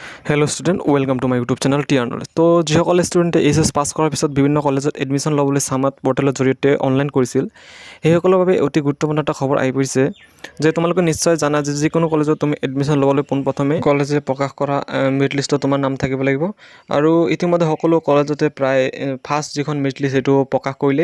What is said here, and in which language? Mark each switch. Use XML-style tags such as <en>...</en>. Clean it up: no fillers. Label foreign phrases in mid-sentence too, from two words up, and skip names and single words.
<en>Hello student welcome to my YouTube channel T Knowledge.</en> <as>तो যিসকলে ষ্টুডেণ্টে</as> <en>HS pass</en> <as>কৰাৰ পিছত বিভিন্ন কলেজত এডমিশ্যন ল'বলৈ সামাত পৰ্টেলৰ জৰিয়তে অনলাইন কৰিছিল সেইসকলৰ বাবে অতি গুৰুত্বপূৰ্ণ এটা খবৰ আহি পৰিছে যে তোমালোকে নিশ্চয় জানা যে যিকোনো কলেজত তুমি এডমিশ্যন ল'বলৈ পোনপ্ৰথমে কলেজে প্ৰকাশ কৰা</as> <en>merit list</en> <as>তোমাৰ নাম থাকিব লাগিব। আৰু ইতিমধ্যে সকলো কলেজতে প্ৰায় ফাৰ্ষ্ট যিখন</as> <en>merit list</en> <as>সেইটো প্ৰকাশ কৰিলে।</as>